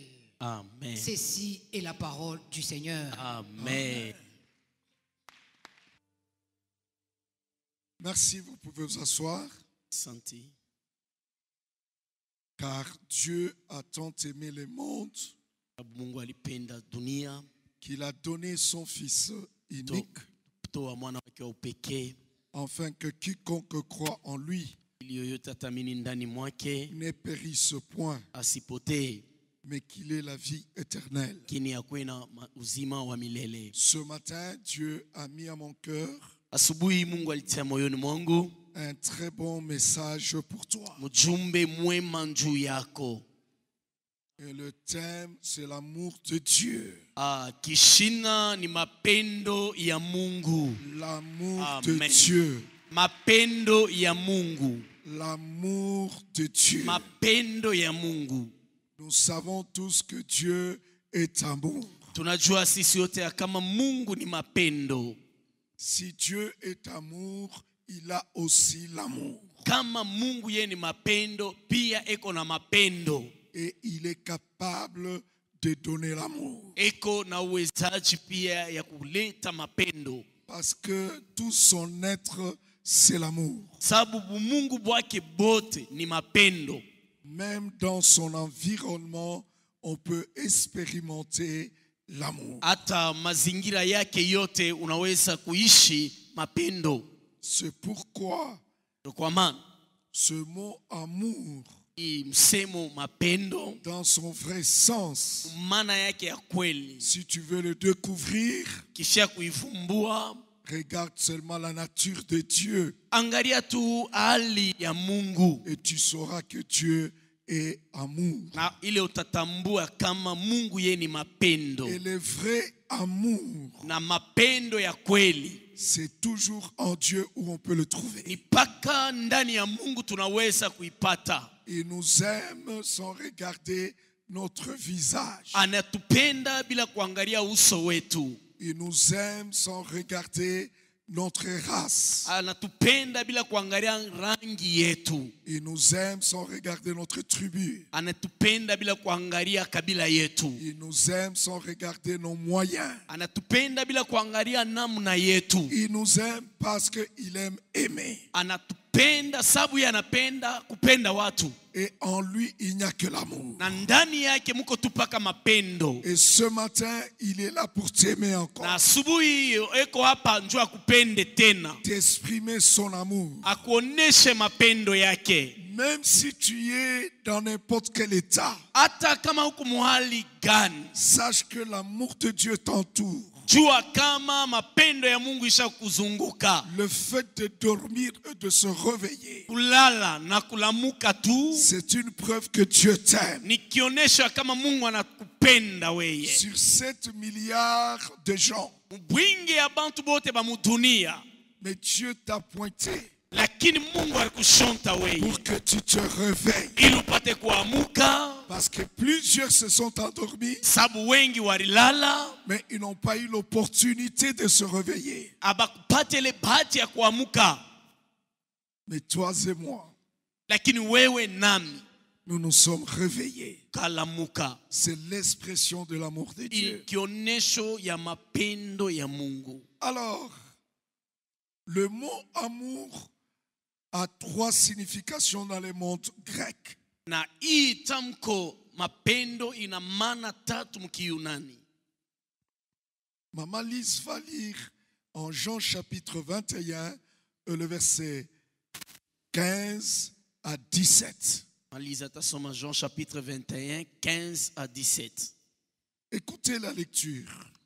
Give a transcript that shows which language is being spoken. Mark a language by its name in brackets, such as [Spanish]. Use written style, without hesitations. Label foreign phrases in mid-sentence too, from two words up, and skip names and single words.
[French] Amen. Ceci est la parole du Seigneur. Amen. Merci, vous pouvez vous asseoir. [Swahili] Santi. [French] Car Dieu a tant aimé le monde [Swahili] Mungu alipenda dunia [French] qu'il a donné son Fils unique, [Swahili] kutoa mwana wake wa upekee [French] afin que quiconque croit en lui [Swahili] ili yoyote atamini ndani mwake [French] ne périsse point, [Swahili] asipotee, [French] mais qu'il ait la vie éternelle. [Swahili] lakini akuwe na uzima wa milele. [French] Ce matin, Dieu a mis à mon cœur [Swahili] Asubuhi Mungu alitia moyoni mwangu [French] un très bon message pour toi. [Swahili] mjumbe mwema juu yako. [French] Et le thème, c'est l'amour de Dieu. [Swahili] Kishina ni mapendo ya Mungu. [French] L'amour de Amen. Dieu. [Swahili] Mapendo ya Mungu. [French] L'amour de Dieu. [Swahili] Mapendo ya Mungu. [French] Nous savons tous que Dieu est amour. [Swahili] Tunajua sisi yote ya kama Mungu ni mapendo. [French] Si Dieu est amour, il a aussi l'amour. [Swahili] Kama Mungu yeye ni mapendo, pia eko na mapendo. [French] Et il est capable de donner l'amour. [Swahili] Eko na uwezaji pia ya kuleta mapendo. [French] Parce que tout son être, c'est l'amour. [Swahili] Sababu Mungu bwake bote ni mapendo. [French] Même dans son environnement, on peut expérimenter l'amour. [Swahili] Hata mazingira yake yote unaweza kuishi mapendo. [French] C'est pourquoi [Swahili] Kwa maana [French] ce mot amour, [Swahili] msemo mapendo [French] dans son vrai sens, [Swahili] maana yake ya kweli, [French] si tu veux le découvrir, [Swahili] kisha kuifumbua, [French] regarde seulement la nature de Dieu [Swahili] angalia tu hali ya Mungu [French] et tu sauras que Dieu est amour. [Swahili] na ile utatambua kama Mungu yeye ni mapendo. [French] Et le vrai amour, [Swahili] Na mapendo ya kweli [French] c'est toujours en Dieu où on peut le trouver. [Swahili] ni paka ndani ya Mungu tunaweza kuipata. [French] Il nous aime sans regarder notre visage. [Swahili] Anatupenda bila kuangalia uso wetu. [French] Il nous aime sans regarder notre race. [Swahili] Anatupenda bila kuangalia rangi yetu. [French] Il nous aime sans regarder notre tribu. [Swahili] Anatupenda bila kuangalia kabila yetu. [French] Il nous aime sans regarder nos moyens. [Swahili] Anatupenda bila kuangalia namna yetu. [French] Il nous aime parce qu'il aime aimer. [Swahili] Anatupenda sababu anapenda kupenda watu. [French] Et en lui, il n'y a que l'amour. [Swahili] Na ndani yake mko tupaka mapendo. [French] Et ce matin, il est là pour t'aimer [Swahili] Na [French] encore. [Swahili] asubuhi eko hapa njoo akupende tena. [French] T'exprimer son amour. [Swahili] Akuoneshe mapendo yake. [French] Même si tu es dans n'importe quel état, [Swahili] Hata kama huko muhali gani, [French] sache que l'amour de Dieu t'entoure. [Swahili] jua kama mapendo ya Mungu isha kuzunguka. [French] Le fait de dormir et de se réveiller, [Swahili] Kulala na kulamuka tu [French] c'est une preuve que Dieu t'aime. [Swahili] ni kionesho kama Mungu anakupenda weye. [French] Sur 7 milliards de gens, [Swahili] Bwingi ya bantu bote ba mudunia, [French] mais Dieu t'a pointé [Swahili] lakini Mungu alikushonta weye [French] pour que tu te réveilles. [Swahili] ili upate kuamuka. [French] Parce que plusieurs se sont endormis, [Swahili] Sabu wengi walilala [French] mais ils n'ont pas eu l'opportunité de se réveiller. [Swahili] abakupate ile bahati ya kuamuka. [French] Mais toi et moi, [Swahili] Lakini wewe nami [French] nous nous sommes réveillés. [Swahili] kalamuka. [French] C'est l'expression de l'amour de Dieu. [Swahili] Kionesho ya mapendo ya Mungu. [French] Alors, le mot amour a 3 significations dans le monde grec. [Swahili] Na hii tamko mapendo ina maana 3 mkiyunani. [French] Maman Lise va lire en Jean chapitre 21, le verset 15 à 17. [Swahili] Malisa tasoma Jean [French] chapitre 21, 15 à 17. Écoutez la lecture.